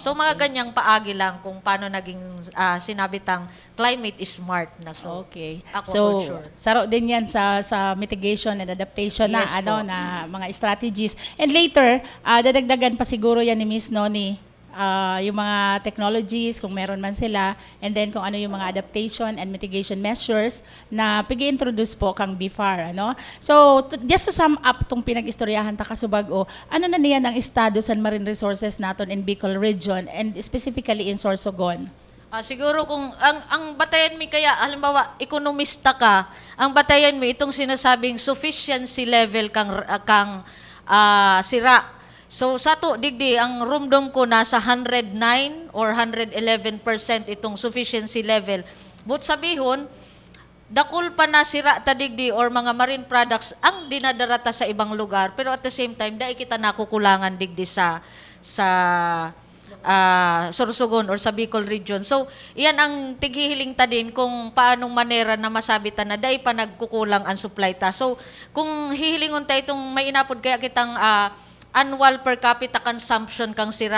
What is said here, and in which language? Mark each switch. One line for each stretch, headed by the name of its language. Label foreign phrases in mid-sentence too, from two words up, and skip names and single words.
Bikol: So, mga ganyang paagi lang kung paano naging sinabitang
English: climate is smart
Bikol: na. So, Okay. aquaculture. So, saro din yan sa
English: mitigation and adaptation
Bikol: Yes po. na mga strategies.
English: And later,
Bikol: dadagdagan pa siguro yan ni Miss Noni, yung mga technologies, kung meron man sila, and then kung ano yung mga
English: adaptation and mitigation measures
Bikol: na pag-introduce po kang BIFAR. Ano? So,
English: just to sum up
Bikol: tong pinag-istoryahan ta kasubag, ano na niyan ang estado sa
English: marine resources
Bikol: naton
English: in Bicol Region and specifically in Sorsogon?
Bikol: Siguro kung ang batayan mi kaya, halimbawa, ekonomista ka, ang batayan mi itong sinasabing sufficiency level kang sira. So sa to digdi ang rumdom ko nasa 109 or 111% itong
English: sufficiency level.
Bikol: But sabihon, dakul pa na sira ta digdi or mga marine products ang dinadarata sa ibang lugar, pero
English: at the same time
Bikol: dai kita nakukulangan digdi sa Sorsogon or sa Bicol region. So, iyan ang tighihiling ta din kung paanong manera na masabi ta na dai pa nagkukulang ang supply ta. So, kung hihilingon ta itong may inapod kaya kitang
English: annual per capita consumption
Bikol: kang sira.